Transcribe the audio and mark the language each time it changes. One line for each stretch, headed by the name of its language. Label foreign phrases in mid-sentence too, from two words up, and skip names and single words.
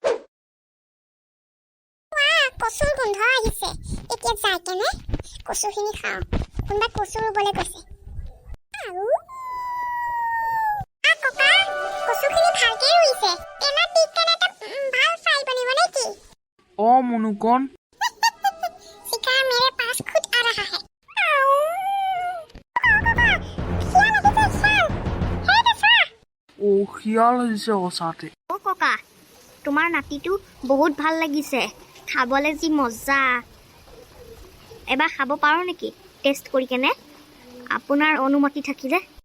Assamese: কচুৰ গোন্ধ আহিছে এতিয়া যাই কেনে কচুখিনি খাওঁ কোনোবা কচু ৰুবলৈ গৈছে আৰু ককা কচুখিনি ভালকে ৰুইছে তেলত দি কেনে এটা ভাল ফ্ৰাই বনিব নেকি মনুকণ
Hindi: शिकार मेरे पास खुद आ रहा है
Assamese: শিয়াল আহিছে সঁচাতে অ ককা তোমাৰ নাতিটো বহুত ভাল লাগিছে খাবলৈ যি মজা এবাৰ খাব পাৰো নেকি টেষ্ট কৰি কেনে আপোনাৰ অনুমতি থাকিলে